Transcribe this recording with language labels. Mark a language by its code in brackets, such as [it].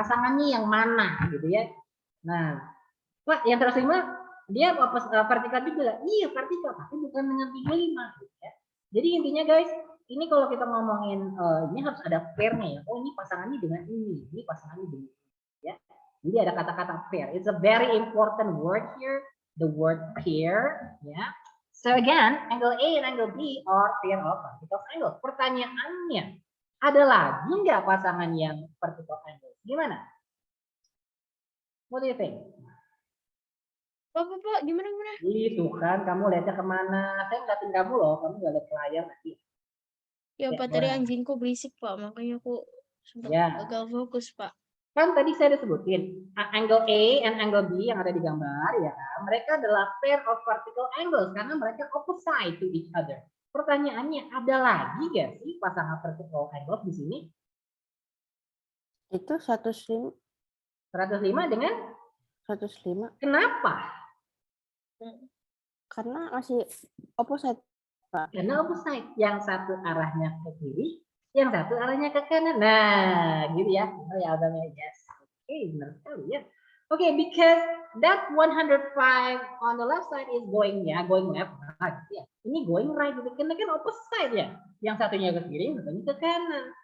[id] Pasangannya yang mana gitu ya. Nah, Pak, yang 105 dia vertikal juga. Iya, vertikal, tapi bukan dengan 35 gitu ya. Jadi intinya guys, ini kalau kita ngomongin ini harus ada pairnya ya. Oh, ini pasangannya dengan ini pasangannya dengan ini ya. Jadi ada kata-kata pair. [en] It's a very important word here, the word pair ya. So again, angle A and angle B are pair of vertical angles. [id] Pertanyaannya, ada lagi nggak pasangan yang vertical angles? Gimana? [en] What do you think? [id] Pak, gimana? Itu kan, kamu lihatnya kemana? Saya ngeliatin kamu loh, kamu nggak lihat ke layar nanti. Ya, Ya, Pak, tadi anjingku berisik, Pak. Makanya aku sempat Ya. gagal fokus, Pak. Kan tadi saya udah sebutin, [en] angle A and angle B [id] yang ada di gambar, ya kan? Mereka adalah [en] pair of vertical angles [id] karena mereka [en] opposite to each other. [id] Pertanyaannya, ada lagi nggak sih pasangan vertical angles di sini? Itu 105. 105 dengan 105. kenapa? Karena masih opposite, Pak. Karena opposite, yang satu arahnya ke kiri, yang satu arahnya ke kanan. Nah, gitu ya. Oh ya, udah yes. Oke, benar sekali ya. [en] Oke, because that 105 on the left side is going left. [id] Nah, gitu ya. Ini [en] going right [id] gitu. Karena kan opposite ya. Yang satunya ke kiri, yang satunya ke kanan.